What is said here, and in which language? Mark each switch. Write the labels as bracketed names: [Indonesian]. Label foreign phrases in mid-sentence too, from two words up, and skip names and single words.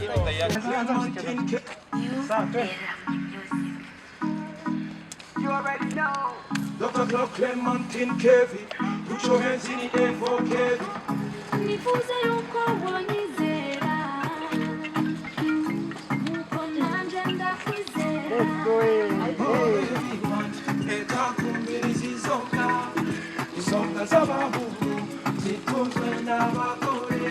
[English] You already know. Dr. Clark Clementine Kevin. Put your hands in the air for Kevin. [Rundi] Nifuze yuko wanyizera Nuko nanje ndakwizera Eka kumbiriza izonga z'abahungu zikunzwe n'abagore.